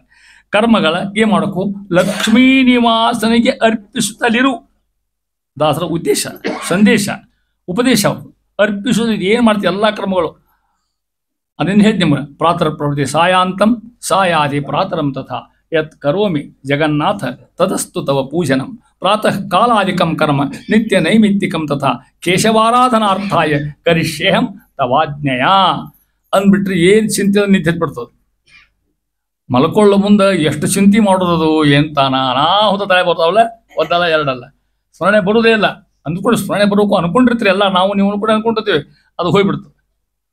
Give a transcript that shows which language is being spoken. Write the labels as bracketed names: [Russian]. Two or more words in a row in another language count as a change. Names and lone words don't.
[Kannada] ಕರ್ಮಗಳ ಏನು ಮಾಡೋಕ್ಕೂ ಲಕ್ಷ್ಮೀ ನಿವಾಸನಿಗೆ ಅರ್ಪಿಸುತ್ತಲಿರು. ದಾಸರ ಉದ್ದೇಶ, ಸಂದೇಶ, ಉಪದೇಶ. ಅರ್ಪಿಸುವುದು ಏನು ಮಾಡ್ತೀವಿ ಎಲ್ಲ ಕರ್ಮಗಳು ಅದನ್ನು ಹೇಳಿ ನಿಮ್ಗೆ. [Sanskrit] प्रातः प्रवृत्ति सायान्तं सायादि प्रातरं तथा यत् करोमि जगन्नाथ तदस्तु तव पूजनं. प्रातः कालादिकं कर्म नित्य नैमित्तिकं तथा केशवाराधनार्थाय करिष्येहं तवाज्ञया [Kannada] ಅಂದ್ಬಿಟ್ರೆ ಏನು ಚಿಂತೆ ನಿಂತು ಬಿಡ್ತದೆ. ಮಲ್ಕೊಳ್ಳೋ ಮುಂದೆ ಎಷ್ಟು ಚಿಂತೆ ಮಾಡೋದದು ಎಂತಾನ ಅನಾಹುತ ತಲೆ ಬರ್ತಾವಲ್ಲ. ಒಂದಲ್ಲ ಎರಡಲ್ಲ, ಸ್ಮರಣೆ ಬರೋದೇ ಇಲ್ಲ. ಅಂದ್ಕೊಂಡು ಸ್ಮರಣೆ ಬರೋಕು ಅನ್ಕೊಂಡಿರ್ತೀರಿ ಎಲ್ಲ, ನಾವು ನೀವು ಕೂಡ ಅನ್ಕೊಂಡಿರ್ತೀವಿ, ಅದು ಹೋಗ್ಬಿಡ್ತದೆ.